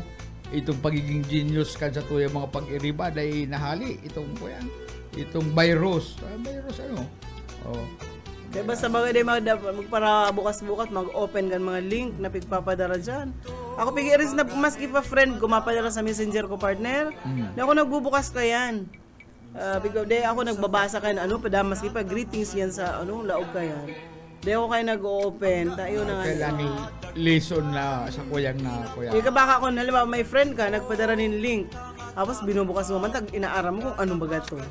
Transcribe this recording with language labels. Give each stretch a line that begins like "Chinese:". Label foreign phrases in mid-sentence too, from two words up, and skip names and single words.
Bikol: Itong pagiging genius kan sa tuyang mga pag-iriba dahil nahali itong virus. Kaya basta bagay para bukas-bukas mag-open kan mga link na pigpapadara dyan. Ako pigiris na maski pa friend ko mapadara sa messenger ko partner. Na ako nagbubukas ka yan. Di ako nagbabasa kayo ano, padamas pa greetings yan sa ano, laog kayan. Di ako kayo nag-open. Tayo na nga. Kailangan lesson na sa kuyang na kuya. Ika baka kung halimbawa may friend ka, nagpadara ng link. Tapos binubukas mo man, inaaram mo kung anong baga to.